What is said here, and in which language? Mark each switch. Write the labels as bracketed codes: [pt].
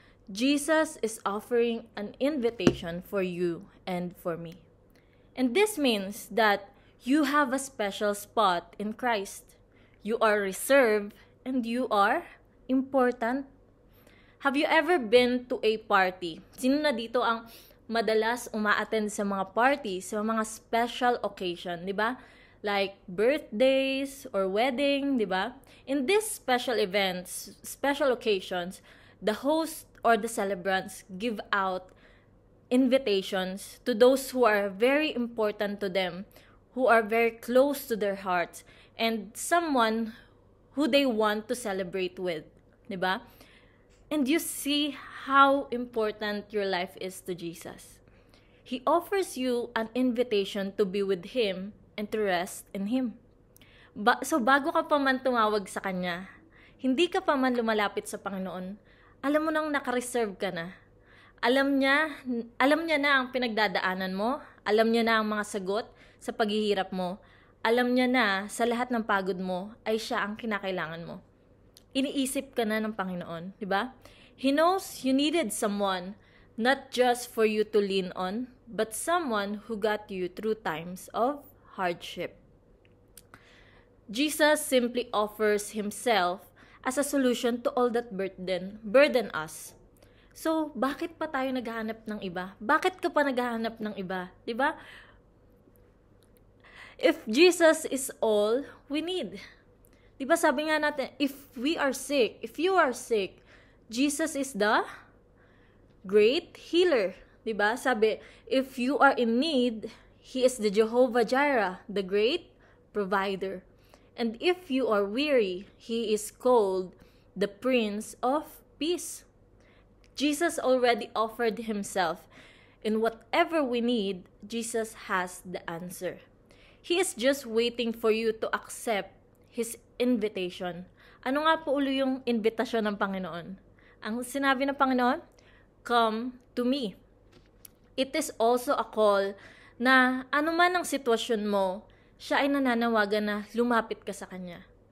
[en] Jesus is offering an invitation for you and for me. And this means that you have a special spot in Christ. You are reserved and you are important. Have you ever been to a party? [tl] Sino na dito ang madalas umaattend sa mga party, [en] sa mga special occasion, [tl] di ba? [en] Like birthdays or wedding, [tl] di ba? [en] In these special events, special occasions, the host or the celebrants give out invitations to those who are very important to them, who are very close to their hearts, and someone who they want to celebrate with, [tl] di ba? [en] And you see how important your life is to Jesus. He offers you an invitation to be with Him and to rest in Him. [tl] So bago ka pa man tumawag sa Kanya, hindi ka pa man lumalapit sa Panginoon, alam mo nang nakareserve ka na. Alam niya na ang pinagdadaanan mo, alam niya na ang mga sagot sa paghihirap mo, alam niya na sa lahat ng pagod mo ay siya ang kinakailangan mo. Iniisip ka na ng Panginoon, di ba? [en] He knows you needed someone, not just for you to lean on, but someone who got you through times of hardship. Jesus simply offers Himself as a solution to all that burden us. [tl] So, bakit pa tayo naghahanap ng iba? Bakit ka pa naghahanap ng iba? Di ba? [en] If Jesus is all we need. [tl] Di ba sabi nga natin, [en] if you are sick, Jesus is the great healer. Di ba? [tl] Sabi, [en] if you are in need, He is the Jehovah Jireh, the great provider. And if you are weary, He is called the Prince of Peace. Jesus already offered Himself. In whatever we need, Jesus has the answer. He is just waiting for you to accept His invitation. [tl] Ano nga po ulo yung invitasyon ng Panginoon? Ang sinabi ng Panginoon, [en] come to me. It is also a call [tl] na anuman ang sitwasyon mo, siya ay nananawagan na lumapit ka sa Kanya.